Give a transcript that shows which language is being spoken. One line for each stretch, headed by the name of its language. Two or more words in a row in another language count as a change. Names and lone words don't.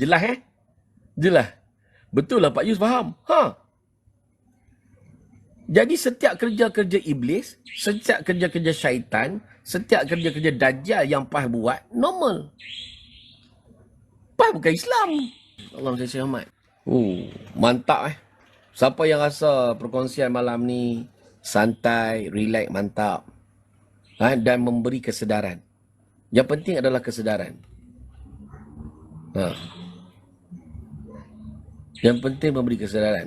Malay: Jelas Jelas. Betul lah Pak Yus faham. Jadi setiap kerja-kerja iblis, setiap kerja-kerja syaitan, setiap kerja-kerja dajjal yang PAS buat, normal. PAS bukan Islam.
Arabic: اللهم صل على محمد.
Malay: Mantap Siapa yang rasa perkongsian malam ni santai, relax, mantap. Dan memberi kesedaran. Yang penting adalah kesedaran. Yang penting memberi kesedaran.